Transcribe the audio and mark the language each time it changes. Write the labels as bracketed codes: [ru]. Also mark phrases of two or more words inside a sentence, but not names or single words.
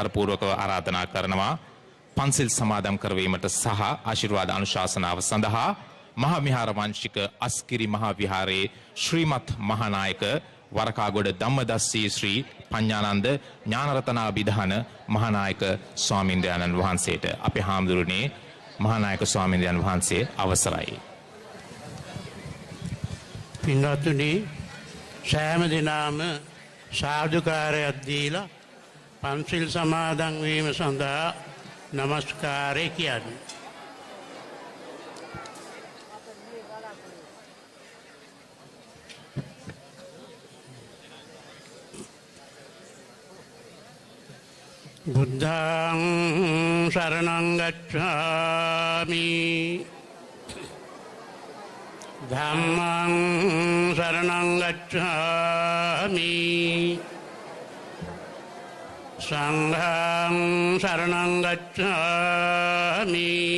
[si] පූර්වකව ආරාධනා කරනවා පන්සිල් සමාදම් කරවීමට සහ ආශිර්වාද අනුශාසනාව සඳහා මහා විහාර වංශික අස්කිරි මහා විහාරයේ ශ්‍රීමත් මහානායක වරකාගොඩ ධම්මදස්සී ශ්‍රී පඤ්ඤානන්ද ඥානරතනාභිධාන මහානායක ස්වාමින්ද්‍රයන්න් වහන්සේට අපේ හාමුදුරනේ මහානායක ස්වාමින්ද්‍රයන් වහන්සේ අවසරයි. පින්වත්නි සෑම දිනම සාදුකාරයක් දීලා පන්සිල් සමාදන් වීම සඳහා නමස්කාරය කියන්නේ. [pi] බුද්ධං සරණං ගච්ඡාමි ධම්මං සරණං ගච්ඡාමි සංඝං සරණං ගච්ඡාමි